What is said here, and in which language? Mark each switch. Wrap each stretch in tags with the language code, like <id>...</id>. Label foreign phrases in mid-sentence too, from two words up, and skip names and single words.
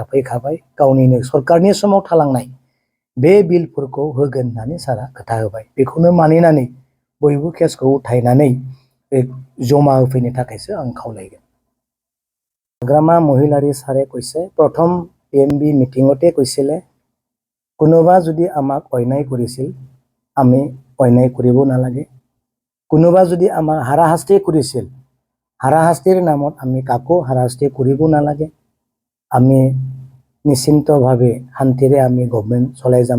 <brx>फैखाबाय गावनिनो सरकारनि समाव थालांनाय बे बिलफोरखौ होगोन होननानै सारा खोथा होबाय बेखौनो मानिनानै बयबो केसखौ उथायनानै जमा होफैनो थाखायसो आं खावलायगोन हाग्रामा महिलारि सारे</brx> <as>কৈছে প্ৰথম PMB মিটিংতে কৈছিলে কোনোবা যদি আমাক অন্যায় কৰিছিল আমি অন্যায় কৰিব নালাগে কোনোবা যদি আমাক হাৰাশাস্তি কৰিছিল হাৰাশাস্তিৰ নামত আমি কাকো হাৰাশাস্তি কৰিব নালাগে আমি নিশ্চিন্তভাৱে শান্তিৰে আমি গভৰ্ণমেণ্ট চলাই যাম</as>